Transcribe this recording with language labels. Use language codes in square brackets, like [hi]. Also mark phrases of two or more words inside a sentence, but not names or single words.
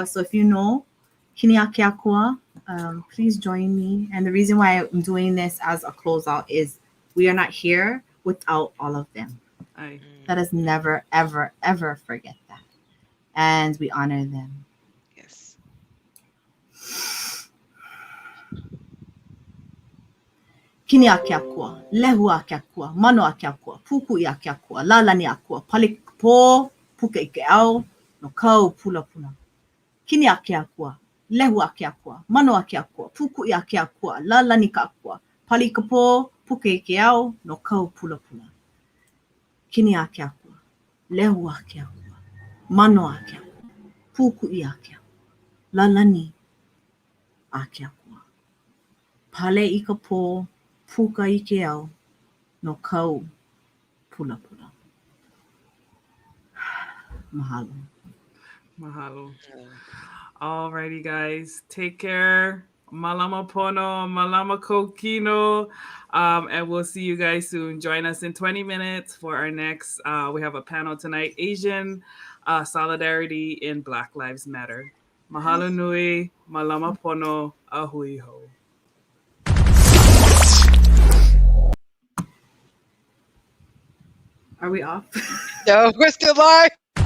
[en] So if you know Kiniakiakua, please join me. And the reason why I'm doing this as a closeout is we are not here without all of them. Let us never, ever, ever forget that. And we honor them. Yes. [haw] Kini akiakua, lehu akiakua, mano akiakua, puku akiakua, lalani akua, palikpo, puke ike au, no kau pula pula. Kini akiakua, lehu akiakua, mano akiakua, puku akiakua, lalani akua, palikpo, puke ike au, no kau pula pula. Kini akiakua, lehu akiakua, mano akiakua, puku akiakua, lalani akiakua. Pale ika po, puka ike au, no kau pula pula. Mahalo. Mahalo. [en] Alrighty, guys. Take care. [haw] Malama pono, malama kokino. [en] And we'll see you guys soon. Join us in 20 minutes for our next, we have a panel tonight, Asian Solidarity in Black Lives Matter. [haw] Mahalo nui, malama pono, a hui ho. [en] Are we off? No, we're still live.